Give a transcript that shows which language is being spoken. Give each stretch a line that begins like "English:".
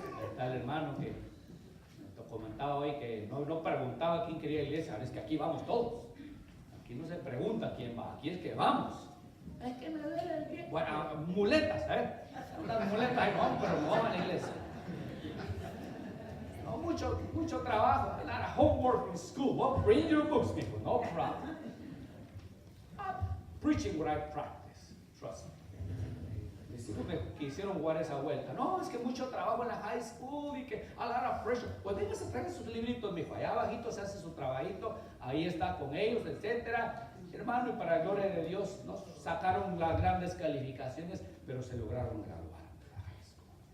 Spanish: Está el hermano que comentaba hoy que no preguntaba quién quería iglesia, ahora es que aquí vamos todos. Aquí no se pregunta quién va, aquí es que vamos. Es que me duele el pie. Bueno, muletas, unas muletas ahí vamos, pero no vamos a la iglesia. No, mucho trabajo,
English: a lot of homework in school. Well, bring your books, people, no problem. I'm preaching what I practice, trust me.
Spanish: Mis hijos me quisieron jugar esa vuelta. No, es que mucho trabajo en la high school y que
English: a lot of pressure.
Spanish: Pues venga, se trae sus libritos, mijo. Allá abajito se hace su trabajito, ahí está con ellos, etcétera. Hermano, y para la gloria de Dios, no sacaron las grandes calificaciones, pero se lograron graduar de la high school.